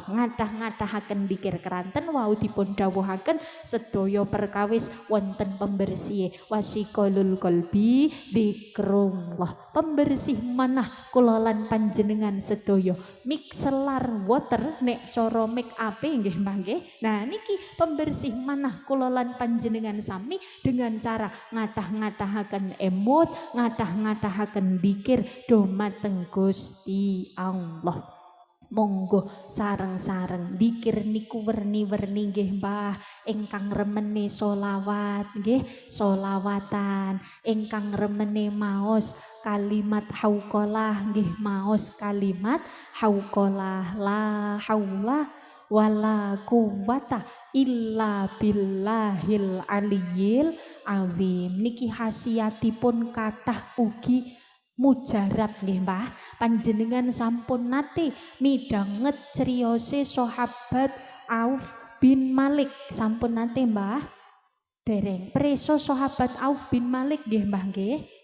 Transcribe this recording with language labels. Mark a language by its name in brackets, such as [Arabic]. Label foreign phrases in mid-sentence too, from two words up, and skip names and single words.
[Javanese] Ngadah-ngadahaken dzikir keranten wau dipun dawuhaken sedaya perkawis wonten pembersih [Arabic] وصقال القلب ذكر الله. [Javanese] Pembersih manah kula lan panjenengan sedaya. [English] Mixelar water [Javanese] nek cara make up nggih Mbah nggih. Nah niki pembersih manah kula lan panjenengan sami dengan cara ngadah-ngadahaken emot, ngadah-ngadahaken dzikir dumateng Gusti Allah. Monggo sareng-sareng dzikir niku werni-werni nggih Mbah. Ingkang remene sholawat nggih, sholawatan. Ingkang remene maos kalimat hauqalah nggih, maos kalimat hauqalah [Arabic] لا حول ولا قوة إلا بالله العلي العظيم. [Javanese] Niki khasiatipun kathah ugi mujarab nggih Mbah. Panjenengan sampun nate midanget criyose sahabat Auf bin Malik. Sampun nate Mbah? Dereng. Preso sahabat Auf bin Malik nggih Mbah nggih.